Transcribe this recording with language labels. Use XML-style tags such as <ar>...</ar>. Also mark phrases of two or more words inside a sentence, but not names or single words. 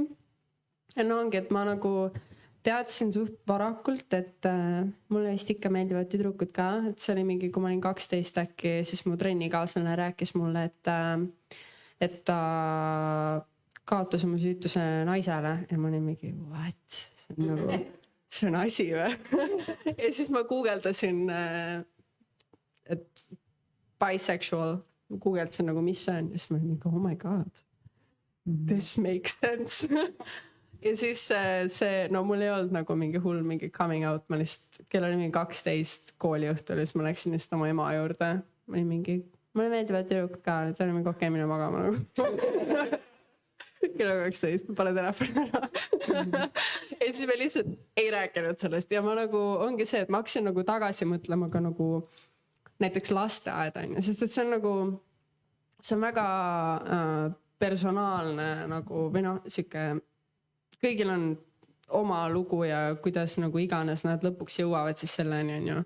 <et>Ja ongi, et ma nagu teadsin suht varakult, et mulle vist ikka meeldivad tüdrukud ka, et see oli mingi, kui ma olin 12 äkki, siis mu trennikaaslane rääkis mulle, et ta kaotas oma süütuse naisele ja ma olin mingi, what? See on asi või? Ja siis ma guugeldasin, et bisexual, guugeldasin nagu, mis see on, ja siis ma olin mingi,</et> <en>oh my god, this makes sense.</en> <et>Ja siis mul ei olnud nagu mingi hull mingi</et> <en>coming out,</en> <et>ma lihtsalt, kell oli mingi 12 kooliõhtul ja siis ma läksin lihtsalt oma ema juurde. Ma olin mingi, mulle meeldivad tüdrukud ka, et oli mingi okei, mine magama nagu. Kell 12, ma pane telefoni ära. Ja siis me lihtsalt ei rääkinud sellest ja ma nagu, ongi see, et ma hakkasin nagu tagasi mõtlema ka nagu näiteks lasteaed on ju, sest et see on nagu, see on väga personaalne nagu, või siuke, kõigil on oma lugu ja kuidas nagu iganes nad lõpuks jõuavad siis selleni on ju.</et>